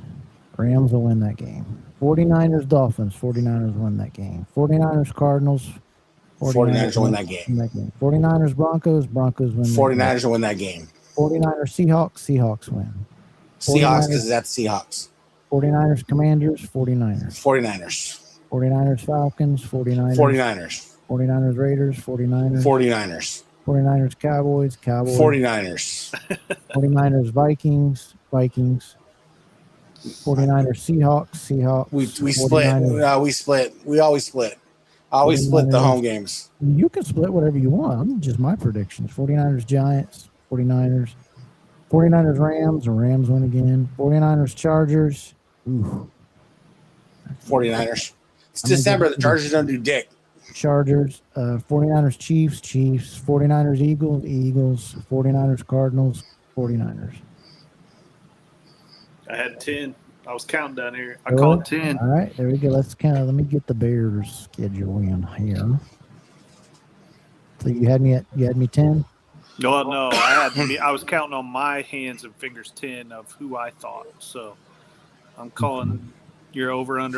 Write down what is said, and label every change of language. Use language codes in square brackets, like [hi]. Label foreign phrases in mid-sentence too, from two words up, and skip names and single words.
[en] Rams will win that game. 49ers, Dolphins. 49ers win that game. 49ers, Cardinals. 49ers will win that game. 49ers, Broncos. Broncos win 49ers will win that game. 49ers, Seahawks. Seahawks win. Seahawks because that's Seahawks. 49ers, Commanders. 49ers. 49ers. 49ers, Falcons. 49ers. 49ers. 49ers, Raiders. 49ers. 49ers. 49ers, Cowboys. Cowboys. 49ers. 49ers, Vikings. Vikings. 49ers, Seahawks. Seahawks. We split. We split. We always split. I always split the home games. You can split whatever you want. I'm just my predictions. 49ers, Giants. 49ers. 49ers, Rams. The Rams win again. 49ers, Chargers. Ooh. 49ers. It's December. The Chargers don't do dick. Chargers. 49ers, Chiefs. Chiefs. 49ers, Eagles. Eagles. 49ers, Cardinals. 49ers. I had 10. I was counting down here. I called 10. All right, there we go. Let me get the Bears schedule in here. So you had me 10? No. I was counting on my hands and fingers 10 of who I thought. So I'm calling your over under.